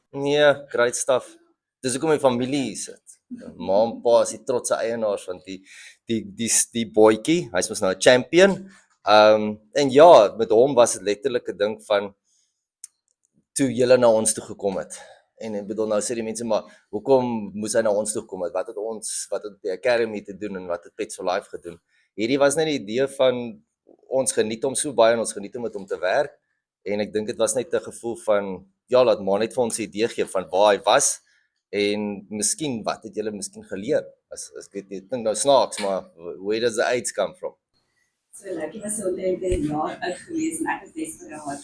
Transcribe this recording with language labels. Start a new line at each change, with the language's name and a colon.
Afrikaans: Nee,
English: great stuff.
Afrikaans: Dis hoekom my familie hier sit. Ma en pa is die trotse eienaars van die boetjie. Hy's mos nou 'n champion. En ja, met hom was dit letterlik 'n ding van toe julle na ons toe gekom het. En ek bedoel nou sê die mense maar hoekom moes hy na ons toe kom? Wat het die academy te doen en wat het Pets for Life gedoen? Hierdie was net die idee van ons geniet hom so baie en ons geniet om met hom te werk. En ek dink dit was net 'n gevoel van ja, laat maar net vir ons 'n idee gee van waar hy was en miskien wat het julle miskien geleer? As ek weet nie, ek dink nou snaaks, maar
English: where does the AIDS come from?
Afrikaans: So Loukie was so 'n jaar oud gewees en ek was desperaat.